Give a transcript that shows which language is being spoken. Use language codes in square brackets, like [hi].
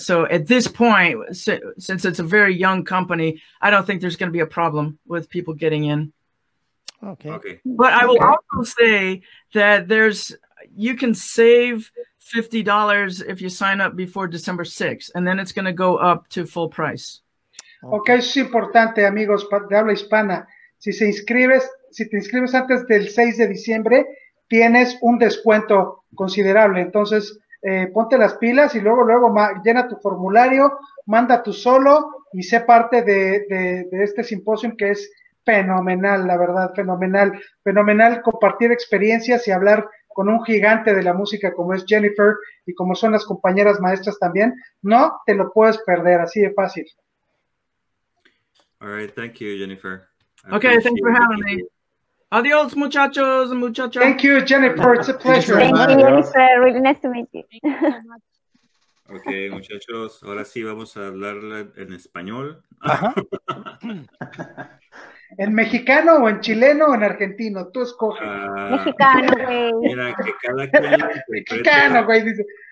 [en] So at this point, since it's a very young company, I don't think there's going to be a problem with people getting in. Okay. But I will also say that you can save $50 if you sign up before December 6th, and then it's going to go up to full price. [es] Okay, eso es importante, amigos de habla hispana. Si te inscribes antes del 6 de diciembre, tienes un descuento considerable. Entonces, ponte las pilas y luego llena tu formulario, manda tu solo y sé parte de este simposio que es fenomenal, la verdad, fenomenal compartir experiencias y hablar con un gigante de la música como es Jennifer y como son las compañeras maestras también. No te lo puedes perder, así de fácil. [en] All right, thank you, Jennifer. Okay, thanks for having me. [es] Adios, muchachos and muchachas. [en] Thank you, Jennifer. It's a pleasure. Thank you, Jennifer. Really nice to meet you. [es] Ok, muchachos, ahora sí vamos a hablarle en español. Ajá. ¿En mexicano o en chileno o en argentino? Tú escoge. Mexicano, güey. Mira, que cada quien lo Mexicano, interprete, güey, dice.